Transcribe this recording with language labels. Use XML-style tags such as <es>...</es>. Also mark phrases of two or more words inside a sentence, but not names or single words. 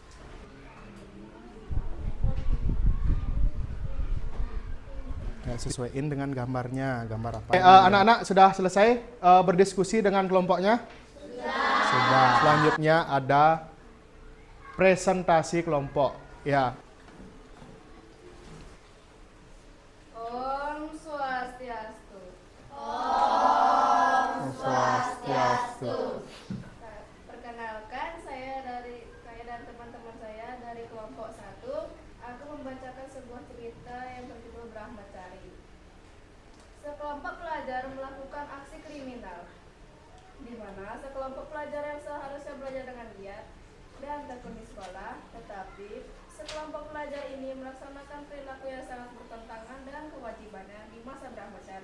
<id>Ya, sesuaiin dengan gambarnya, gambar apa? Anak-anak sudah selesai berdiskusi dengan kelompoknya? Sudah. Selanjutnya ada presentasi kelompok. Ya.</id> <ban>Om Swastiastu.</ban> <id>Swastiastu. Perkenalkan, saya dan teman-teman saya dari kelompok 1. Aku membacakan sebuah cerita yang berjudul Brahmacari. Sekelompok pelajar melakukan aksi kriminal, di mana sekelompok pelajar yang seharusnya belajar dengan giat dan tekun di sekolah, tetapi sekelompok pelajar ini melaksanakan perilaku yang sangat bertentangan dengan kewajibannya di masa Brahmacari.</id>